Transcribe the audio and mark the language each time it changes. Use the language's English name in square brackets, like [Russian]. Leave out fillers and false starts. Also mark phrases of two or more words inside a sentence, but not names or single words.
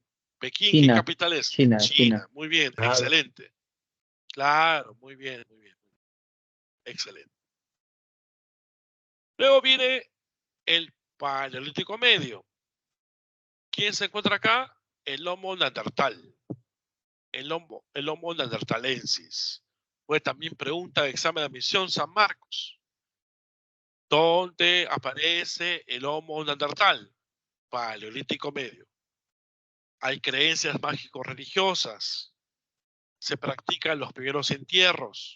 [Spanish] ¿Pekín qué China, capital es? China. Muy bien, Claro. excelente. Claro, muy bien. Excelente. Luego viene el Paleolítico Medio. ¿Quién se encuentra acá? El Homo neandertal. El Homo neanderthalensis. Fue también pregunta de examen de admisión San Marcos. ¿Dónde aparece el Homo neandertal? Paleolítico Medio. Hay creencias mágico-religiosas. Se practican los primeros entierros.